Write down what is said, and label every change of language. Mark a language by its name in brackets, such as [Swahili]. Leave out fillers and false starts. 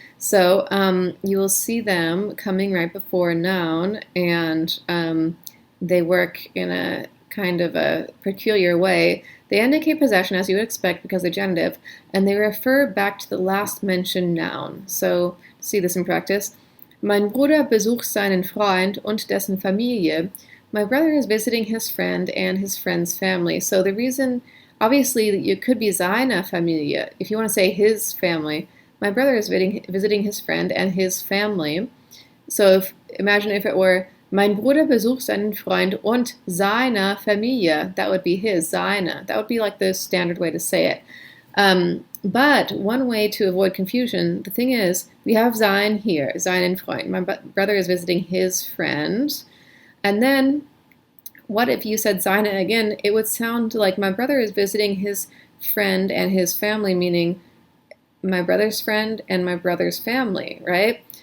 [English] So you will see them coming right before a noun, and they work in a kind of a peculiar way. They indicate possession, as you would expect, because they're genitive, and they refer back to the last mentioned noun. So, see this in practice. [German] Mein Bruder besucht seinen Freund und dessen Familie. [English] My brother is visiting his friend and his friend's family. So the reason, obviously, it could be [German] seine Familie. [English] If you want to say his family, my brother is visiting his friend and his family. So imagine if it were, [German] mein Bruder besucht seinen Freund und seine Familie. [English] That would be his, seine. That would be like the standard way to say it. But one way to avoid confusion, the thing is, we have sein here, [German] seinen Freund. [English] My brother is visiting his friend. And then, what if you said seine again? It would sound like my brother is visiting his friend and his family, meaning my brother's friend and my brother's family, right?